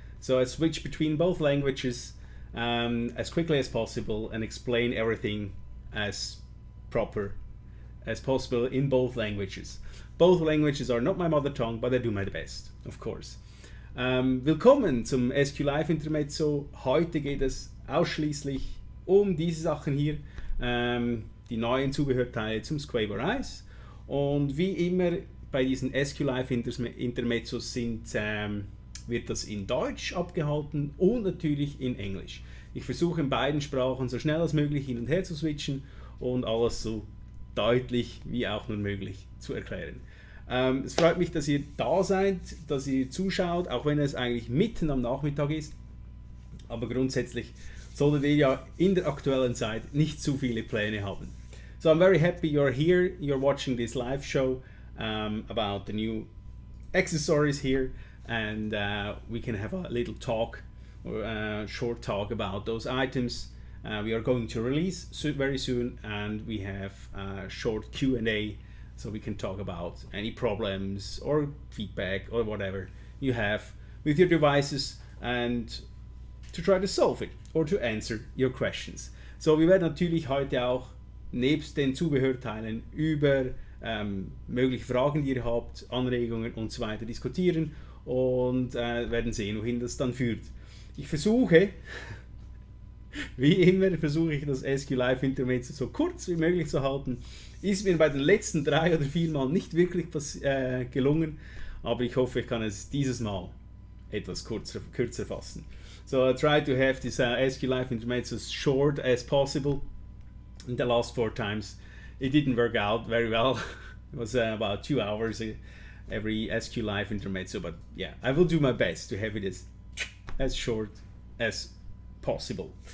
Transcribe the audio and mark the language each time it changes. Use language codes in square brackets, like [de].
[en] So I switch between both languages as quickly as possible and explain everything as proper as possible in both languages. Both languages are not my mother tongue, but I do my best, of course. [de] Willkommen zum SQ Live Intermezzo. Heute geht es ausschließlich um diese Sachen hier, die neuen Zubehörteile zum SQuape A. Und wie immer bei diesen SQ Live Intermezzos wird das in Deutsch abgehalten und natürlich in Englisch. Ich versuche in beiden Sprachen so schnell als möglich hin und her zu switchen und alles so deutlich wie auch nur möglich zu erklären. Es freut mich, dass ihr da seid, dass ihr zuschaut, auch wenn es eigentlich mitten am Nachmittag ist. Aber grundsätzlich solltet ihr ja in der aktuellen Zeit nicht zu viele Pläne haben. [en] So I'm very happy you're here, you're watching this live show about the new accessories here. And we can have a little talk, or short talk about those items we are going to release very soon, and we have a short Q&A, so we can talk about any problems or feedback or whatever you have with your devices, and to try to solve it or to answer your questions. [de] So wir werden natürlich heute auch nebst den Zubehörteilen über mögliche Fragen, die ihr habt, Anregungen und so weiter diskutieren. Und werden sehen, wohin das dann führt. Ich versuche, wie immer, versuche ich das SQ Live Intermezzo so kurz wie möglich zu halten. Ist mir bei den letzten 3 oder 4 Mal nicht wirklich gelungen, aber ich hoffe, ich kann es dieses Mal etwas kürzer fassen. [en] So I try to have this SQ Live Intermezzo as short as possible. In the last 4 times it didn't work out very well. It was about 2 hours every SQ Live Intermezzo, but yeah, I will do my best to have it as short as possible.